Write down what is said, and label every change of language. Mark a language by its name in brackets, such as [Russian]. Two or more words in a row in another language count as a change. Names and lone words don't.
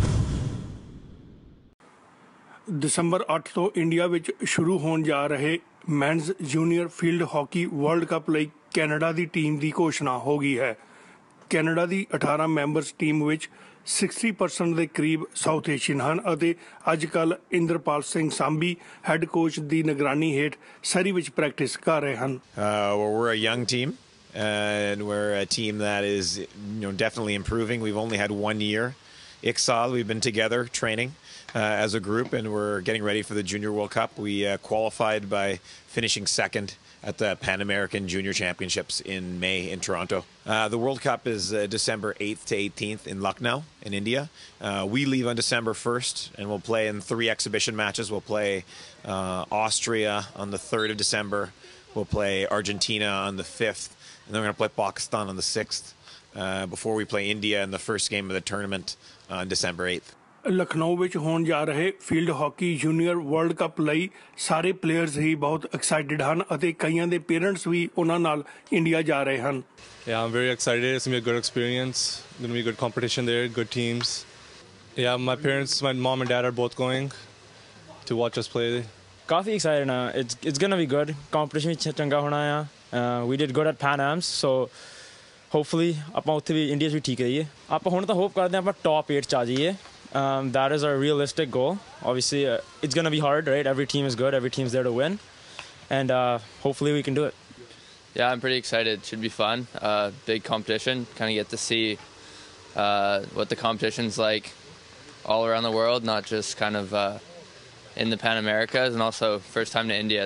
[Punjabi] ਦਸੰਬਰ 8 ਤੋਂ ਇੰਡੀਆ ਵਿੱਚ ਸ਼ੁਰੂ ਹੋਣ ਜਾ ਰਹੇ [English] men's junior field hockey World Cup [Punjabi] ਲਈ ਕੈਨੇਡਾ ਦੀ ਟੀਮ ਦੀ ਘੋਸ਼ਣਾ ਹੋ ਗਈ ਹੈ। ਕੈਨੇਡਾ ਦੀ 18 [English] members team [Punjabi] ਵਿੱਚ 60% ਦੇ ਕਰੀਬ [English] South Asian [Punjabi] ਹਨ ਅਤੇ ਅੱਜ ਕੱਲ੍ਹ ਇੰਦਰਪਾਲ ਸਿੰਘ ਸਾਂਭੀ [English] head coach [Punjabi] ਦੀ ਨਿਗਰਾਨੀ ਹੇਠ ਸਰੀ ਵਿੱਚ ਪ੍ਰੈਕਟਿਸ ਕਰ ਰਹੇ ਹਨ। [English] We're a young team and we're a team that is definitely improving. We've only had 1 year. Iqsal, we've been together training as a group, and we're getting ready for the Junior World Cup. We qualified by finishing second at the Pan American Junior Championships in May in Toronto. The World Cup is December 8th to 18th in Lucknow in India. We leave on December 1st and we'll play in 3 exhibition matches. We'll play Austria on the 3rd of December. We'll play Argentina on the 5th. And then we're going to play Pakistan on the 6th before we play India in the first game of the tournament on December 8th. [Punjabi] ਲਖਨਊ ਵਿੱਚ ਹੋਣ ਜਾ ਰਹੇ [English] field hockey junior World Cup [Punjabi] ਲਈ ਸਾਰੇ ਪਲੇਅਰਸ ਹੀ ਬਹੁਤ ਐਕਸਾਈਟਿਡ ਹਨ ਅਤੇ ਕਈਆਂ ਦੇ ਪੇਰੈਂਟਸ ਵੀ ਉਹਨਾਂ ਨਾਲ ਇੰਡੀਆ ਜਾ ਰਹੇ ਹਨ। [English] Yeah, I'm very excited. It's going to be a good experience. Going to be good competition there, good teams. Yeah, my parents, my mom and dad are both going to watch us play. Coffee excited now. It's going to be good. Competition [Punjabi] ਵੀ ਚੰਗਾ ਹੋਣਾ ਆ। [English] We did good at Pan Ams, so hopefully [Punjabi] ਆਪਾਂ ਉੱਥੇ ਵੀ ਇੰਡੀਆ 'ਚ ਵੀ ਠੀਕ ਰਹੀਏ। ਆਪਾਂ ਹੁਣ ਤਾਂ ਹੋਪ ਕਰਦੇ ਹਾਂ ਆਪਾਂ ਟੌਪ 8 'ਚ ਆ ਜਾਈਏ। [English] That is our realistic goal. Obviously, it's going to be hard, right? Every team is good. Every team's there to win. And hopefully we can do it. Yeah, I'm pretty excited. Should be fun. Big competition. Kind of get to see what the competition's like all around the world, not just kind of in the Pan Americas, and also first time to India.